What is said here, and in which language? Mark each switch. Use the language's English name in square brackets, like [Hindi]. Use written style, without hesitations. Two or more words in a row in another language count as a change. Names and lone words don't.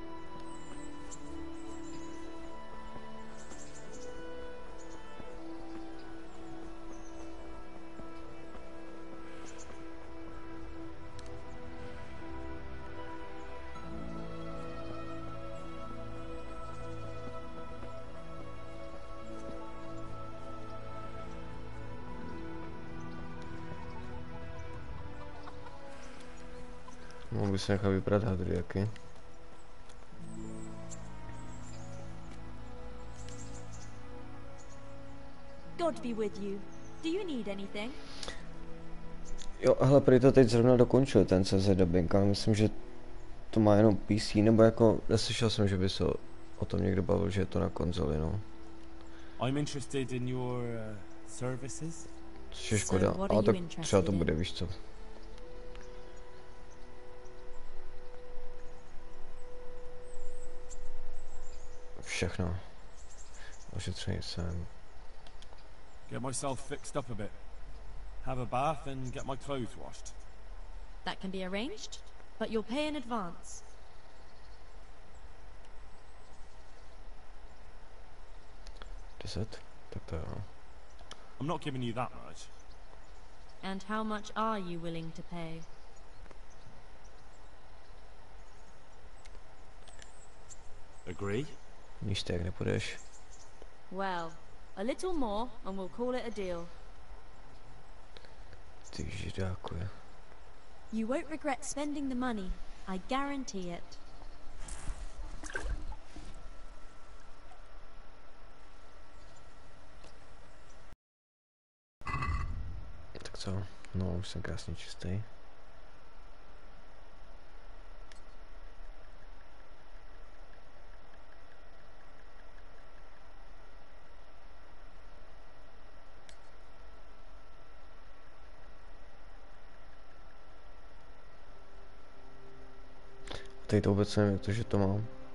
[Czech] Mohl by se nechat vyprat hadriaky. [English] God be with you. Do you need anything? [Czech] Jo, hele, prý to teď zrovna dokončil ten CZ dubbing, ale myslím, že to má jenom PC, nebo jako neslyšel jsem, že by se o tom někdo bavil, že je to na konzoli, no. [English] I'm interested in your services. [Czech] Což je škoda, ale tak třeba to bude, víš co. Všechno. Ošetření jsem. [English] Get myself fixed up a bit. Have a bath and get my clothes washed. That can be arranged, but you'll pay in advance. [Czech] Tak to jo. [English] I'm not giving you that much. And how much are you willing to pay? Agree? [Czech] Níž tak nepůjdeš. [English] Well, a little more and we'll call it a deal. [Czech] Ty židáku. [English] You won't regret spending the money. I guarantee it. [Czech] Tak co? No, už jsem krásně čistý. Teď to vůbec nevím, jak to, že to mám.